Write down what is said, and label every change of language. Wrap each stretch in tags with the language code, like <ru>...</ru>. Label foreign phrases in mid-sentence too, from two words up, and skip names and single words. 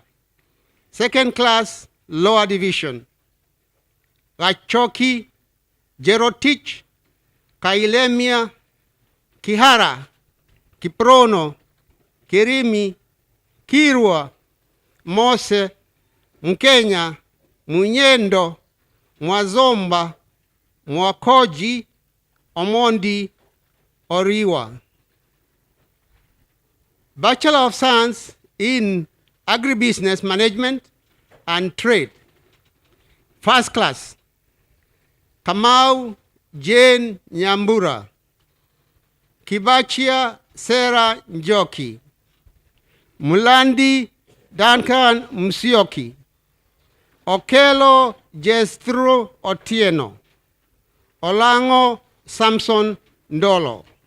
<en>Second Class Lower Division, Gachoki, Jerotich, Kailemia, Kihara, Kiprono, Kirimi, Kirwa, Mose, Mkenya, Munyendo, Mwazomba, Mwakoji, Omondi, Oriwa. Bachelor of Science in Agribusiness Management and Trade, First Class, Kamau Jane Nyambura, Kibachia Sarah Njoki, Mulandi Duncan Msioki, Okelo Jestro Otieno, Olango Samson Ndolo.</en>